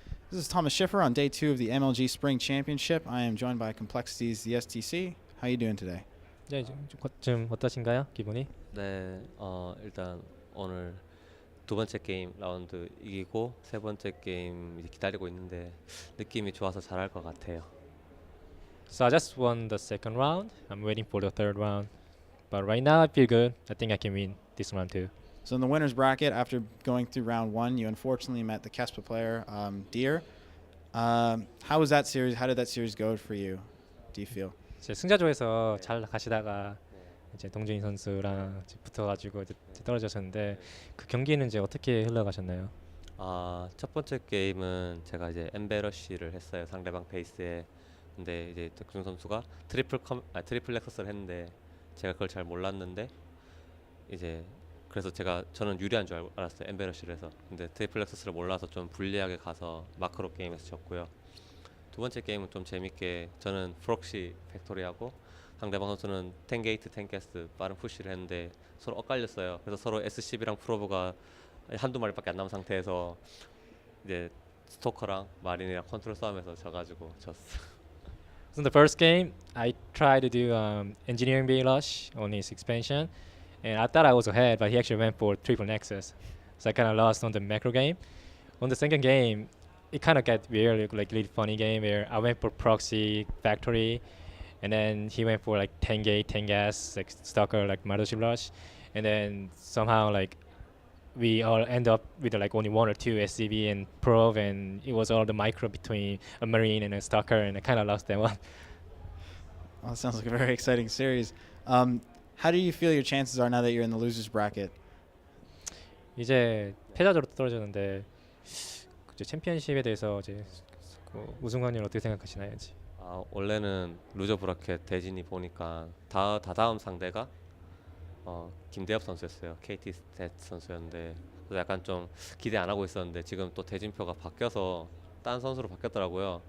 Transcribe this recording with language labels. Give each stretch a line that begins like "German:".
English: This is Thomas Schiffer on day 2 of the MLG Spring Championship. I am joined by CompLexity's TheStC. How are you doing today?
Korean: 네, 좀 어떠신가요? 기분이? 네, 일단 오늘 두 번째 게임 라운드 이기고 세 번째 게임 이제 기다리고 있는데 느낌이 좋아서 잘할 것 같아요.
English: So I just won the second round. I'm waiting for the third round. But right now I feel good. I think I can win this round too. So in the winner's bracket, after going through round 1, you unfortunately met the Kespa player, Deer. How was that series? How did that series go for you? Do you feel?
Korean: 이제 승자조에서 잘 가시다가 이제 동준이 선수랑 이제 붙어가지고 이제 떨어졌었는데 그 경기는 이제 어떻게 흘러가셨나요? 첫 번째 게임은 제가 이제 엠베러시를 했어요. 상대방 페이스에. 근데 이제 덕준 선수가 트리플 렉서스를 했는데 제가 그걸 잘 몰랐는데 이제 그래서 저는 유리한 줄 알았어요. 엠베러시를 해서. 근데 트리플 렉서스를 몰라서 좀 불리하게 가서 마크로 게임에서 졌고요. 두 번째 게임은 좀 재밌게 저는 프록시 팩토리하고 상대방 선수는 10게이트 10게스트 빠른 푸시를 했는데 서로 엇갈렸어요. 그래서 서로 SCB랑 프로브가 한두 마리밖에 안 남은 상태에서 이제 스토커랑 마린이랑 컨트롤 싸움에서 져가지고 졌어.
English: So in the first game, I tried to do engineering bay rush on his expansion, and I thought I was ahead, but he actually went for triple nexus. So I kind of lost on the macro game. On the second game, it kind of got weird, like really funny game where I went for proxy factory, and then he went for like 10 gate, 10 gas, like stalker, like Mothership rush, and then somehow like we all end up with like only one or two SCB and probe, and it was all the micro between a marine and a stalker, and I kind of lost that one. Well, that sounds like a very exciting series. How do you feel your chances are now that you're in the losers bracket?
Korean: 이제 패자조로 떨어졌는데 이제 챔피언십에 대해서 이제 그 우승 확률 어떻게 생각하시나요? 이제? 원래는 루저 브라켓 대진이 보니까 다다음 상대가 김대엽 선수였어요. KT 스탯 선수였는데 그래서 약간 좀 기대 안 하고 있었는데 지금 또 대진표가 바뀌어서 딴 선수로 바뀌었더라고요.